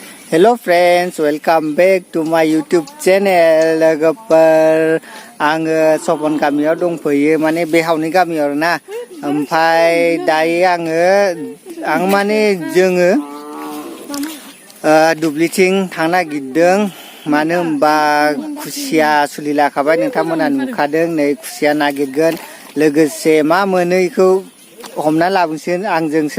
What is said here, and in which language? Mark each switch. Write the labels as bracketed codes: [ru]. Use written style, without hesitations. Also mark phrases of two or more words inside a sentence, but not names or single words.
[en] Hello friends, welcome back to my YouTube channel. [brx] Logoफोर आङो सपन गामियाव दंफैयो माने बेहावनि गामियाव ना ओमफ्राय दायो आं माने जोङो दुब्लिथिं थांनो नागिरदों मानो होनबा खुसिया सुलि लाखाबाय नोंथांमोना नुखादों नै खुसिया नागिरगोन लोगोसे मा मोनो इखौ हमना लाबोनोसै आंजों सोर